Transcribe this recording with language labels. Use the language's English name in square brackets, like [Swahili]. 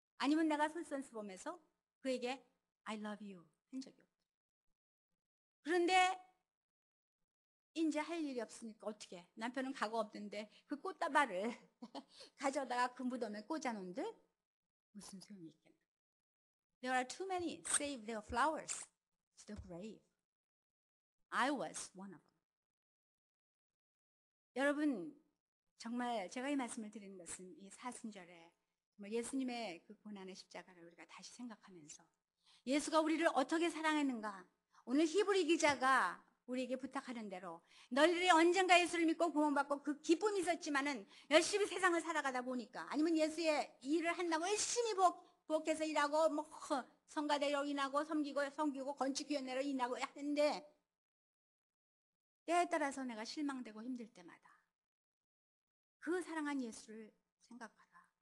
[Korean] 아니면 내가 솔선수범해서 그에게 [English] I love you [Korean] 한 적이 없더라고요. 그런데 이제 할 일이 없으니까 어떻게 남편은 가고 없는데 그 꽃다발을 가져다가 그 무덤에 꽂아놓은들 무슨 소용이 있겠나. [English] There are too many save their flowers to the grave. I was one of them. [Korean] 여러분 정말 제가 이 말씀을 드리는 것은 이 사순절에 예수님의 그 고난의 십자가를 우리가 다시 생각하면서 예수가 우리를 어떻게 사랑했는가. 오늘 히브리 기자가 우리에게 부탁하는 대로 너희들이 언젠가 예수를 믿고 구원받고 그 기쁨이 있었지만은 열심히 세상을 살아가다 보니까 아니면 예수의 일을 한다고 열심히 부엌에서 일하고 뭐 성가대로 일하고 섬기고 건축위원회로 일하고 하는데 때에 따라서 내가 실망되고 힘들 때마다 그 사랑한 예수를 생각하라.